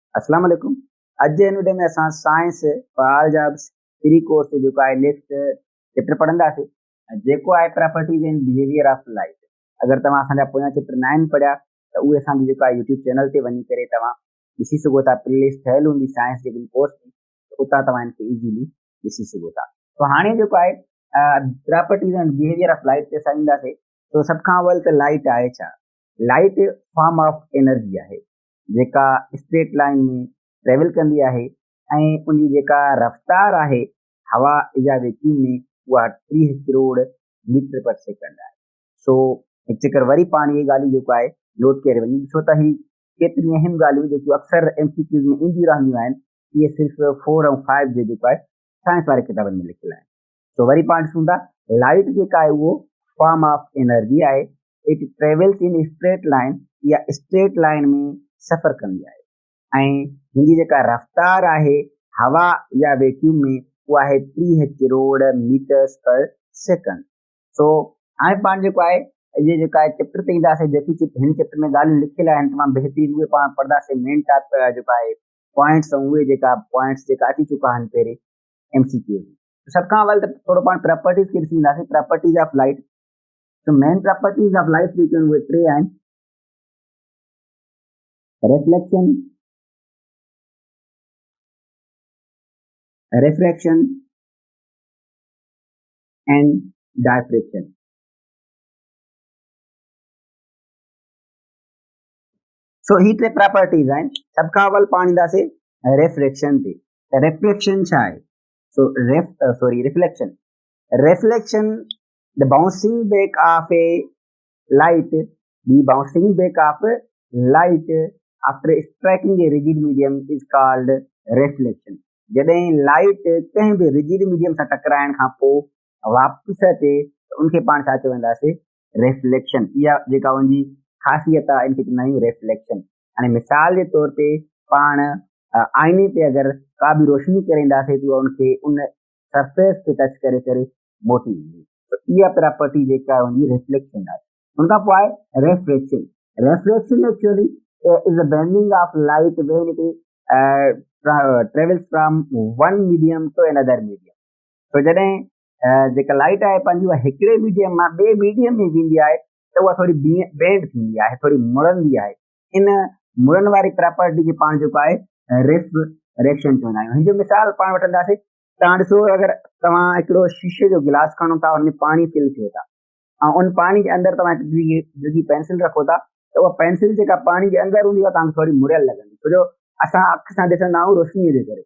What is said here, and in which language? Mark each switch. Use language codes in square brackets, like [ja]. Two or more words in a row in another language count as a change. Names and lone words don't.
[ar] السلام عليكم. [sd] अॼु जे हिन वीडियो में असां साइंस और [en] algebra three course [sd] जो जेको आहे [en] next chapter [sd] पढ़ंदासीं जेको आहे [en] properties and behavior of light. [sd] अगरि तव्हां असांजा पोयां चैप्टर 9 पढ़िया त उहे असांजी जेको आहे यूट्यूब चैनल ते वञी करे तव्हां ॾिसी सघो था। प्लेलिस्ट ठहियल हूंदी साइंस जे कोर्स में, त उतां तव्हां हिनखे इज़ीली ॾिसी सघो था। तो हाणे जेको आहे [en] properties and behavior of light [sd] ते असां ईंदासीं। तो सभ खां अवल त लाइट आहे छा? [en] light form of energy [sd] आहे जेका [en] straight line [sd] में ट्रेवल कंदी आहे ऐं उनजी जेका रफ़्तार आहे हवा या वैक्यूम में उहा 30 करोड़ [en] meter per second [sd] आहे। सो हिकु चकर वरी पाण इहे ॻाल्हियूं जेको आहे नोट करे वञूं, छो त ही केतिरियूं अहम ॻाल्हियूं जेकियूं अक्सर MCQs में ईंदियूं रहंदियूं आहिनि, इहे सिर्फ़ु 4 ऐं 5 जे जेको आहे साइंस वारे किताबनि में लिखियल आहिनि। सो वरी पाण ॾिसूं था, लाइट जेका आहे उहो [en] form of energy [sd] आहे। [en] it travels in straight line [sd] या [en] straight line [sd] में सफ़र कंदी आहे ऐं हिनजी जेका रफ़्तार आहे हवा या वैक्यूम में उहा आहे 30 करोड़ [en] meters per second. [sd] सो हाणे पाण जेको आहे इहे जेका आहे चैप्टर ते ईंदासीं, जेकी हिन चैप्टर में ॻाल्हियूं लिखियल आहिनि तमामु बहितरीन, उहे पाण पढ़ंदासीं। [en] main type [sd] जेको आहे पॉइंट्स ऐं उहे जेका पॉइंट्स जेका अची चुका आहिनि पहिरें MCQ में। सभ खां अवल त थोरो पाण प्रॉपर्टीज़ खे ॾिसी ईंदासीं, [en] properties of light. [sd] तो [en] main properties of light [sd] जेके आहिनि उहे टे आहिनि: [en] reflection, refraction and diffraction। [sd] सो ही टे प्रॉपर्टीज आहिनि। सभ खां अवल पाण ईंदासीं रिफ्लेक्शन ते। त रिफ्लेक्शन छा आहे? [en] so reflection the bouncing back of a light, the bouncing back of light after striking a rigid medium is called reflection. [sd] जॾहिं लाइट कंहिं बि [en] rigid medium [sd] सां टकराइण खां पोइ वापसि अचे त उनखे पाण छा चवंदासीं? रिफ्लेक्शन। इहा जेका उनजी ख़ासियत आहे इनखे चवंदा आहियूं रिफ्लेक्शन। हाणे मिसाल जे तौर ते पाण आईने ते अगरि का बि रोशनी करे ईंदासीं त उनखे उन सरफेस खे टच करे करे मोटी ईंदी। त इहा प्रॉपर्टी जेका हुनजी रिफ्लेक्शन आहे। उनखां पोइ आहे रिफ्रेक्शन। [en] refraction actually is the bending of light when it travels from one medium to another medium। [sd] तो जॾहिं जेका लाइट आहे पंहिंजी उहा हिकिड़े मीडियम मां ॿिए मीडियम में वेंदी आहे त उहा थोरी बेंड थींदी आहे, थोरी मुड़ंदी आहे। इन मुड़ण वारी प्रॉपर्टी खे पाण जेको आहे रिफ्रेक्शन चवंदा आहियूं। हिन जो मिसाल पाण वठंदासीं। तव्हां ॾिसो, अगरि तव्हां हिकिड़ो शीशे जो गिलास खणो था, हुन में पाणी फिल थियो था ऐं उन पाणी जे अंदरि तव्हां हिकिड़ी पेंसिल रखो था, त उहा पेंसिल जेका पाणी जे अंदरि हूंदी आहे तव्हांखे थोरी मुड़ियल लॻंदी, छो जो असां अखि सां ॾिसंदा आहियूं रोशनीअ जे करे।